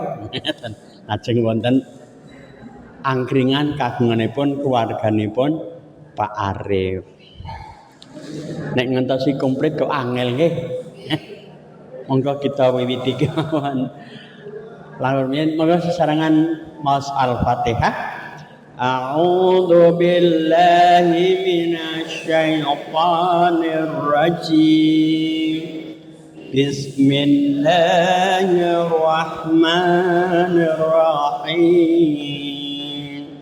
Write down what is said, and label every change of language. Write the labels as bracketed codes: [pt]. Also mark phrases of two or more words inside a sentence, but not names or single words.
[jv] Lajeng wonten angkringan kagunganipun keluarganipun Pak Arif. Nek ngentosi komplit kok angel nggih. Monggo kita wiwiti kawon. Lamun monggo sesarengan maos Al-Fatihah. [ar] أعوذ بالله من الشيطان الرجيم. بسم الله الرحمن الرحيم.